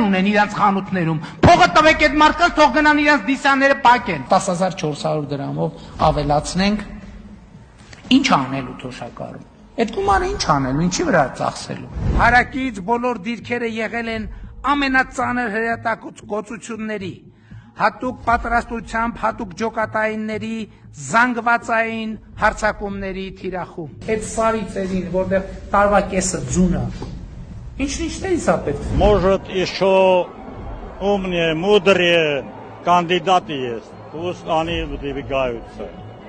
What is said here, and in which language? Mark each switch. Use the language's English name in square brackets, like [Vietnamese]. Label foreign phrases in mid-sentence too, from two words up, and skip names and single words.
[Armenian] ունեն իրենց խանութներում։ Փողը տվեք այդ մարդկանց, թող գնան իրենց նիսյանները պակեն։ 10400 դրամով ավելացնենք։ Ինչ անելու թոշակառում։ Այդ գումարը ինչ անելու, ինչի վրա ծախսելու։ Հարակից բոլոր դիրքերը եղել են ամենածանր հրետակոծությունների, հատուկ պատրաստությամբ, հատուկ ջոկատայինների, զանգվածային հարձակումների թիրախում։ Այդ սարի ծերին, որտեղ տարվա կեսը ձուն է։ Ինչ-ինչ է պետք։ [Russian] Может, еще умнее, мудрее кандидаты есть. Пусть они выдвигаются.